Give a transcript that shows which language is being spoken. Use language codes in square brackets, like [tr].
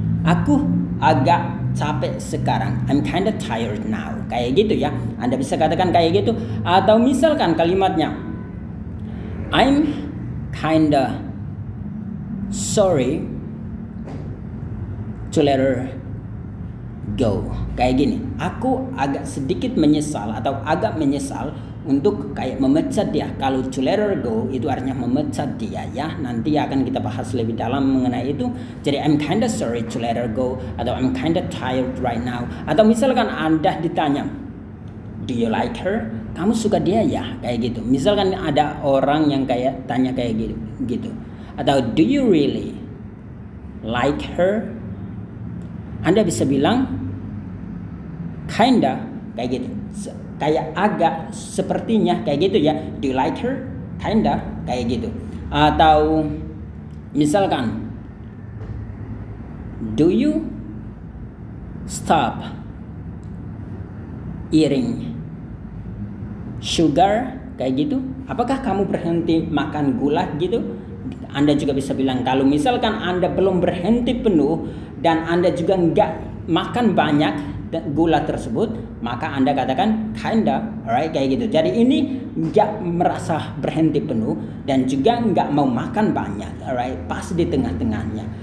[id] Aku agak capek sekarang. [en] I'm kinda tired now. [id] Kayak gitu ya. Anda bisa katakan kayak gitu. Atau misalkan kalimatnya [en] I'm kinda sorry to let her go. [id] Kayak gini. Aku agak sedikit menyesal atau agak menyesal untuk kayak memecat dia. Kalau [en] to let her go [id] itu artinya memecat dia ya. Nanti akan kita bahas lebih dalam mengenai itu. [en] Jadi I'm kinda sorry to let her go atau I'm kinda tired right now. [id] Atau misalkan Anda ditanya, [en] do you like her? [id] Kamu suka dia ya? Kayak gitu. Misalkan ada orang yang kayak tanya kayak gitu. [en] Atau do you really like her? [id] Anda bisa bilang kinda kayak gitu. Kayak agak sepertinya kayak gitu ya. [en] Do you like her? [id] Kinda kayak gitu. [en] Atau misalkan do you stop eating sugar? [id] Kayak gitu. Apakah kamu berhenti makan gula gitu? Anda juga bisa bilang kalau misalkan Anda belum berhenti penuh dan Anda juga nggak makan banyak gula tersebut, maka Anda katakan kinda, alright, kayak gitu. Jadi ini nggak merasa berhenti penuh dan juga nggak mau makan banyak, alright, pas di tengah-tengahnya.